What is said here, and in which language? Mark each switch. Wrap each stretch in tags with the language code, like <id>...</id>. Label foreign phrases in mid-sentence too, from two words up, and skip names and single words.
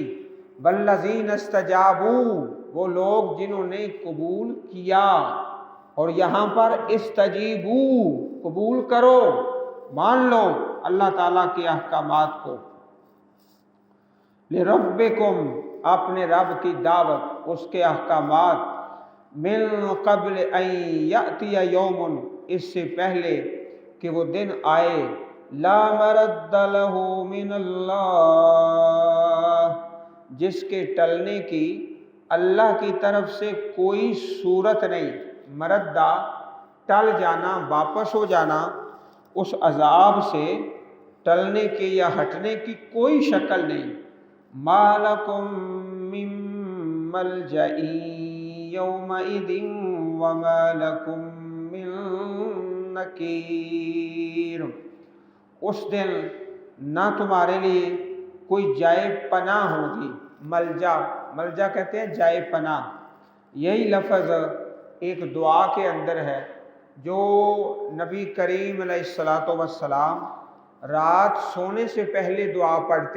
<ar>والذين استجابوا,</ar> <ur>وہ لوگ جنہوں نے قبول کیا، اور یہاں پر استجیبوا، قبول کرو، مان لو اللہ تعالیٰ کے احکامات کو. لربکم، اپنے رب کی دعوت، اس کے احکامات.</ur> <ar>من قبل أن يأتي يوم,</ar> <ur>اس سے پہلے کہ وہ دن آئے.</ur> <ar>لا مرد له من الله,</ar> <ur>جس کے ٹلنے کی اللہ کی طرف سے کوئی صورت نہیں. مردّا، ٹل جانا، واپس ہو جانا، اس عذاب سے ٹلنے کی یا ہٹنے کی کوئی شکل نہیں.</ur> <ar>ما لكم من ملجأ يومئذ وما لكم من نكير,</ar> <ur>اس دن نہ تمہارے لیے کوئی جائے پناہ ہوگی. ملجا، ملجا کہتے ہیں جائے پناہ۔ یہی لفظ ایک دعا کے اندر ہے جو نبی کریم</ur> <ar>عليه الصلاة والسلام</ar> <ur>رات سونے سے پہلے دعا پڑھتے.</ur>